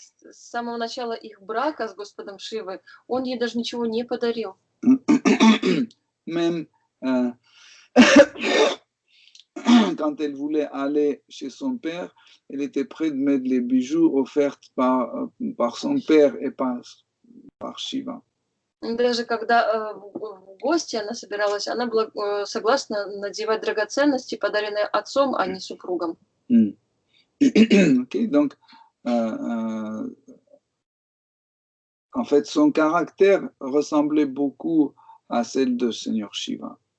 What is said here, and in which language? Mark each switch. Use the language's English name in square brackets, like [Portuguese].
[Russian] С самого начала их брака с Господом Шивой он ей даже ничего не подарил. [French] Même quand elle voulait aller chez son père, elle était prête de mettre les bijoux offerts par son père et par Shiva. [Russian] Даже когда в гости она собиралась, она была согласна надевать драгоценности, подаренные отцом, а не супругом. [French] Okay, donc, en fait, son caractère ressemblait beaucoup à celle de Seigneur Shiva.